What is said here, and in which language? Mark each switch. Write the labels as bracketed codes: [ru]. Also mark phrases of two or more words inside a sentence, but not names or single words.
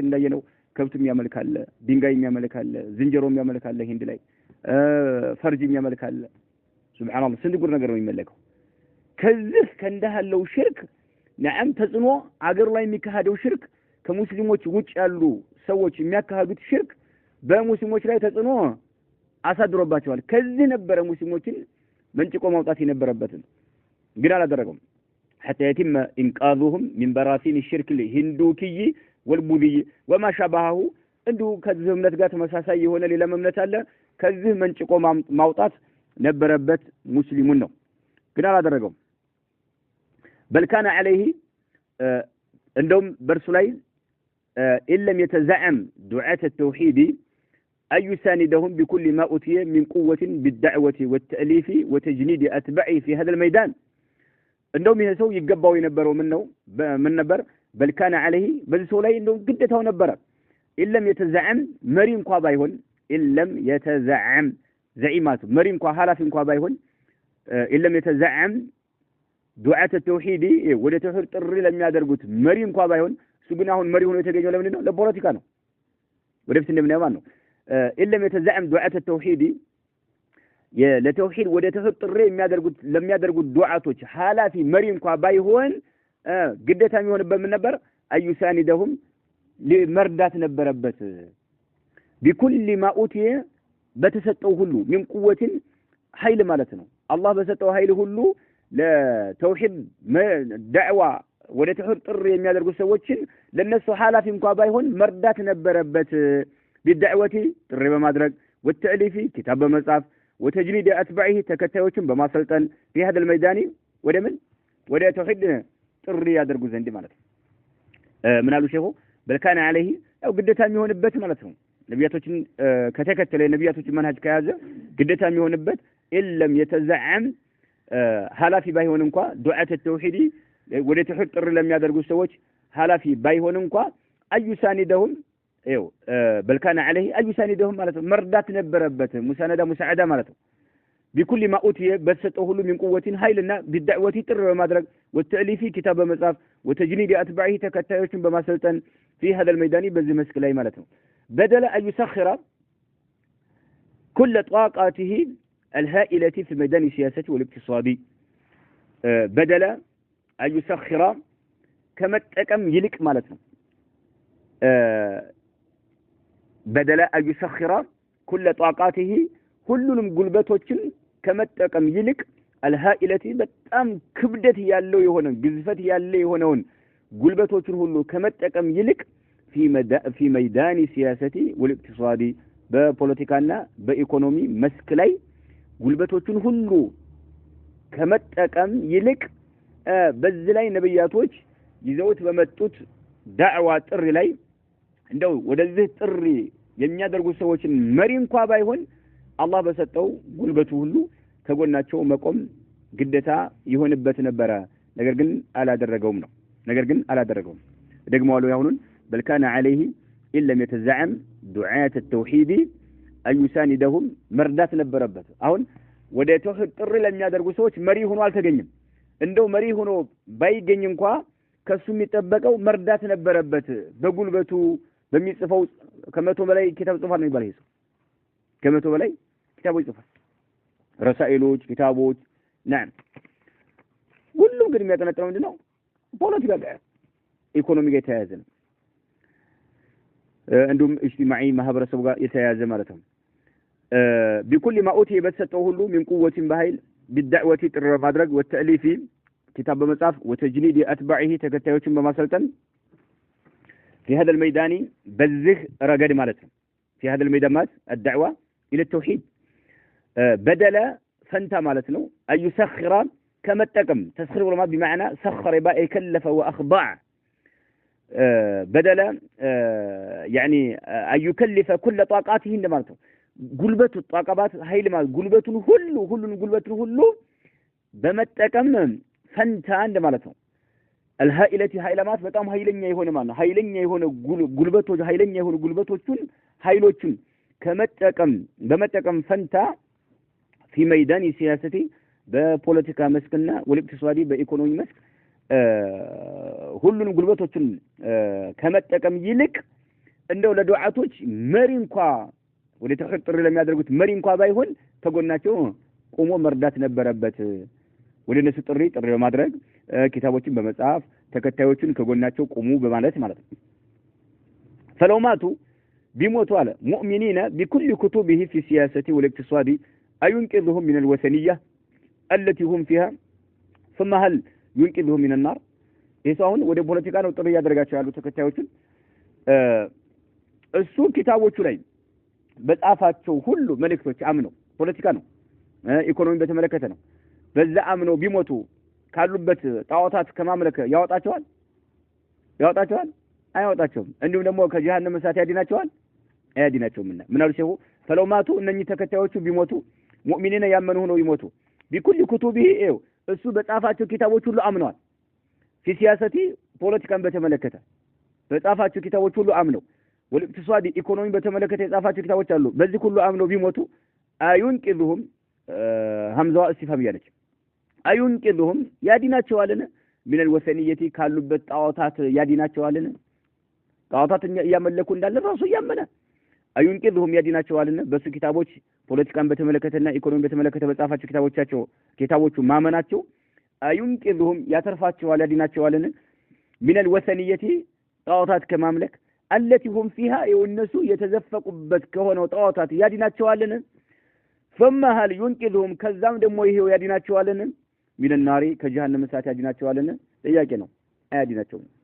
[am] እንዳየነው ከብት የሚያመልካለ፣ ድንጋይ የሚያመልካለ፣ ዝንጀሮ የሚያመልካለ ሂንድ ላይ ፈርጅ የሚያመልካለ። ሱብሃንአላህ ስንት ጉድ ነገር ነው የሚመለከው። ከዚህ ከእንዳለው ሽርክ ነዓም ተጽኖ አገር ላይ የሚካሄደው ሽርክ ከሙስሊሞች ውጭ ያሉ ሰዎች የሚያካሂዱት ሽርክ በሙስሊሞች ላይ ተጽኖ አሳድሮባቸዋል። ከዚህ ነበረ ሙስሊሞችን መንጭቆ ማውጣት የነበረበት ግን አላደረገውም። [ar] حتى يتم انقاذهم من براثين الشرك الهندوكي والبوذي وما شابهه [am] እንዱ ከዚህ እምነት ጋር ተመሳሳይ የሆነ ሌላ እምነት አለ። ከዚህ መንጭቆ ማውጣት ነበረበት ሙስሊሙን ነው ግን አላደረገውም። [ar] بل كان عليه [am] እንደውም በርሱ ላይ [ar] إن لم يتزعم دعاة التوحيد أن يساندهم بكل ما أوتي من قوة بالدعوة والتأليف وتجنيد أتباعه في هذا الميدان [am] እንደውም ይሄ ሰው ይገባው የነበረው ምን ነበር? [ar] بل كان عليه [am] በዚህ ሰው ላይ እንደውም ግዴታው ነበረ። [ar] إن لم يتزعم [am] መሪ እንኳን ባይሆን [ar] إن لم يتزعم زعيمات [am] መሪ እንኳን ኃላፊ እንኳን ባይሆን [ar] إن لم يتزعم دعاة التوحيد [am] ወደ ተውሂድ ጥሪ ለሚያደርጉት መሪ እንኳን ባይሆን እሱ ግን አሁን መሪ ሆኖ የተገኘው ለምን ነው? ለፖለቲካ ነው። ወደፊት እንደምናየው ማለት ነው። [ar] إن لم يتزعم دعاة التوحيد [am] ለተውሂድ ወደ ተውሂድ ጥሪ ለሚያደርጉት ዱዓቶች ሐላፊ መሪ እንኳን ባይሆን ግዴታ የሚሆንበት ምን ነበር? አዩሳኒደሁም መርዳት ነበረበት። [ar] بكل ما أوتي [am] በተሰጠው ሁሉ [ar] من قوة [am] ኃይል ማለት ነው። አላህ በሰጠው ኃይል ሁሉ ለተውሂድ ዳዕዋ ወደ ተውሂድ ጥሪ የሚያደርጉ ሰዎችን ለነሱ ሐላፊ እንኳን ባይሆን መርዳት ነበረበት። ቢዳዕወቲ ጥሪ በማድረግ ወተዕሊፊ ኪታብ በመጻፍ [ar] وتجنيد أتباعه [am] ተከታዮችን በማሰልጠን [ar] في هذا الميدان [am] ወደ ተውሂድ ጥሪ ያደርጉ ዘንድ ማለት ነው። ምን አሉ ሼኹ? [ar] بل كان عليه [am] ያው ግዴታ የሚሆንበት ማለት ነው። ነቢያቶችን ከተከተለ ነቢያቶችን መንሃጅ ከያዘ ግዴታ የሚሆንበት [ar] إن لم يتزعم [am] ሐላፊ ባይሆን እንኳን [ar] دعاة التوحيد [am] ወደ ተውሂድ ጥሪ ለሚያደርጉ ሰዎች ሐላፊ ባይሆን እንኳን አዩሳኒደሁም ይው [ar] بل كان عليه [am] አዩሳኒደሁም ማለት ነው መርዳት ነበረበት። ሙሳዓዳ ማለት ነው። [ar] بكل ما أوتي [am] በተሰጠው ሁሉ [ar] من قوة [am] ኃይልና ቢዳዕወቲ ጥሪ በማድረግ ወተዕሊፊ ኪታብ በመጻፍ [ar] وتجنيد أتباعه [am] ተከታዮችን በማሰልጠን [ar] في هذا الميدان [am] በዚህ መስክ ላይ ማለት ነው። [ar] بدل أن يسخر كل طاقاته الهائلة في ميدان السياسة والاقتصاد بدل أن يسخر كما تكم يلك مالتنا بدل أن يسخر كل طاقاته كلهم [am] قلبتوችን ከመጠቀም ይልቅ الهائلة በጣም ክብደት ያለው የሆነ ግዝፈት ያለው የሆነውን ጉልበቶችን ሁሉ ከመጠቀም ይልቅ [ar] في ميدان السياسة والاقتصاد [am] በፖለቲካና በኢኮኖሚ መስክ ላይ ጉልበቶችን ሁሉ ከመጠቀም ይልቅ በዚህ ላይ ነብያቶች ይዘውት በመጡት ዳዕዋ ጥሪ ላይ እንደው ወደዚህ ጥሪ የሚያደርጉ ሰዎችን መሪ እንኳን ባይሆን አላህ በሰጠው ጉልበቱ ሁሉ ከጎናቸው መቆም ግዴታ ይሆንበት ነበር። ነገር ግን አላደረገውም። ደግሞ አለው ያሁኑን [ar] بل كان عليه إن لم يتزعم دعاة التوحيد أن يساندهم [am] مردات ነበረበት። አሁን ወደ ተውሂድ ጥሪ ለሚያደርጉ ሰዎች መሪ ሆኖ አልተገኘም። እንደው መሪ ሆኖ ባይገኝ እንኳን ከሱ የሚጠበቀው መርዳት ነበረበት። በጉልበቱ በሚጽፈው ከመቶ በላይ ኪታብ ጽፏል ነው ይባላል። ከመቶ በላይ ኪታቦች ጽፏል። ረሳኢሎች፣ ኪታቦች نعم ሁሉም ግን የሚያጠነጥነው ምንድነው? ፖለቲካ ጋር ኢኮኖሚ ጋር የተያያዘ ነው። [ar] عندهم اجتماعي [am] ማህበረሰብ ጋር የተያያዘ ማለት ነው። بكل [ar] ما أوتي [am] በተሰጠው ሁሉ [ar] من قوة بهيل بالدعوة [am] ጥሪ በማድረግ [ar] والتأليف [am] ኪታብ በመጻፍ [ar] وتجنيد أتباعه [am] ተከታዮችን በማሰልጠን [ar] في هذا الميدان [am] በዚህ ረገድ ማለት ነው። [ar] في هذا الميدان ማለት الدعوة إلى التوحيد بدل [am] ፈንታ ማለት ነው። [ar] أن يسخر ከመጠቀም ተስخير ወለማት بمعنى سخر يبقى كلف وأخضع بدل يعني أن يكلف كل طاقاته [am] እንደማለት ነው። ጉልበቱ ጣቃባት ኃይል ማለት ጉልበቱን ሁሉ ጉልበቱን ሁሉ በመጠቀም ፈንታ እንደማለት ነው። الهائلة ኃይለማት በጣም ኃይለኛ የሆነ ማለት ነው። ኃይለኛ የሆነ ጉልበቶቹን ኃይሎቹን በመጠቀም ፈንታ [ar] في ميدان السياسة [am] በፖለቲካ መስክና ወልቅትሷዲ በኢኮኖሚ መስክ ሁሉንም ጉልበቶችን ከመጠቀም ይልቅ እንደው ለዱዓቶች መሪ እንኳን ወደ ተውሂድ ጥሪ ለሚያደርጉት መሪ እንኳን ባይሆን ተጎናቸው ቆሞ መርዳት ነበረበት። ወደ እነሱ ጥሪ በማድረግ ኪታቦችን በመጻፍ ተከታዮችን ከጎናቸው ቆሙ በማለት ማለት ነው። [ar] فلو ماتوا [am] አለ ሙእሚኒና [ar] بكل كتبه في السياسة والاقتصاد أينقذهم من الوثنية التي هم فيها ثم هل ينقذهم من النار [am] ይሄውን ወደ ፖለቲካ ነው ጥሪ ያደርጋቸው ያሉ ተከታዮችን እሱ ኪታቦቹ ላይ በጻፋቸው ሁሉ መልእክቶች አምነው ፖለቲካ ነው ኢኮኖሚ በተመለከተ ነው በዛ አምነው ቢሞቱ ካሉበት ጣዖታት ከማምለክ ያወጣቸዋል አይወጣቸውም። እንዲሁም ደግሞ ከጀሃነም እሳት ያድናቸዋል አያድናቸውም። ምን አሉ ሼሁ? ፈለውማቱ እነኚህ ተከታዮቹ ቢሞቱ ሙእሚኒና ያመኑ ሆነው ይሞቱ [ar] بكل كتبه [am] እሱ በጻፋቸው ኪታቦች ሁሉ አምነዋል። [ar] في سياسة [am] ፖለቲካን በተመለከተ በጻፋቸው ኪታቦች ሁሉ አምነው ወልቅትሷዲ ኢኮኖሚ በተመለከተ የጻፋቸው ኪታቦች አሉ። በዚህ ሁሉ አምነው ቢሞቱ [ar] أينقذهم همزة استفهام [am] ያለች አዩንቂዙሁም ያዲናቸዋልን [ar] من الوثنية [am] ካሉበት ጣዖታት ያዲናቸዋልን ጣዖታት ያመለኩ እንዳለ ራሱ ያመነ አዩንቂዝሁም ያዲናቸዋልና በሱ ኪታቦች ፖለቲካን በተመለከተና ኢኮኖሚ በተመለከተ በጻፋቸው ኪታቦቹ ማመናቸው አዩንቂዝሁም ያተርፋቸዋል ያዲናቸዋልና [ar] من الوثنية [am] ጣዖታት ከማምለክ [ar] التي هم فيها [am] የነሱ የተዘፈቁበት ከሆነው ጣዖታት ያዲናቸዋልና [ar] ثم هل ينقذهم [am] ከዛም ደግሞ ይሄው ያዲናቸዋልና [ar] من النار [am] ከጀሃነም እሳት ያዲናቸዋልና ጥያቄ ነው አያዲናቸውም